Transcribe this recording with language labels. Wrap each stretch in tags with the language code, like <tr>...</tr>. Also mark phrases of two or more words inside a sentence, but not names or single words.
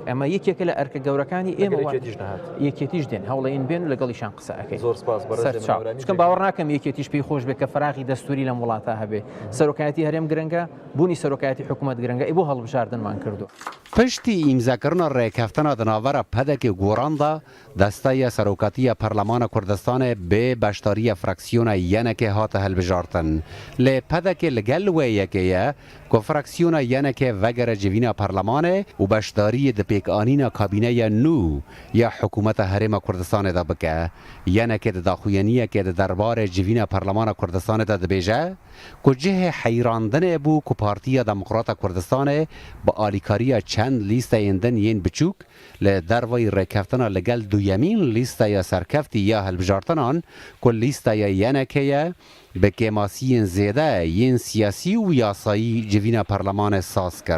<ckb>ئەمە یەکێکە لە ئەرکە گەورەکانی ئێمە یەکێتیش دێن هەوڵەیەن بێن و لەگەڵیشان قسە ئەەکەین. زۆر سپاس چکەم باوەڕ ناکەم یەکێتیش پێی خۆش بێت کە فراغی دەستوری لەم وڵاتە هەبێ سەرۆکایەتی هەرێم گرنگە بوونی سەرۆکایەتی حکوومەت گرنگە ئەی بۆ هەڵبژاردنمان کردو.</ckb> <ku>پشتی ئیمزاکردن ڕێکەفتنە دناوەرە پەدەکی گۆڕاندا دەستەیە سەرۆکاتیە پەرلەمانە کوردستانê bê beşdariya fraksiyona yenekê hate hilbijartin. Lê pedekê li gel wê yekê ye ku fraksiyona yenekê vegere civîna perlemanê û beşdariyê di pêkanîna kabîneya nû ya hikûmeta Herêma Kurdistanê de bike. Yenekê di daxuyeniyekê di derbarê civîna perlemana Kurdistanê de dibêje ku cihê heyrandinê bû ku Partiya Demokrata Kurdistanê bi alîkariya çend lîsteyên din yên biçûk li dervayê rêkeftina li gel duyemîn lîsteya serkeftî ya hilbijartinan ku lîsteya yenekê ye bi kêmasiyên zêde yên siyasî û yasayî civîna perlemanê saz kir.</ku>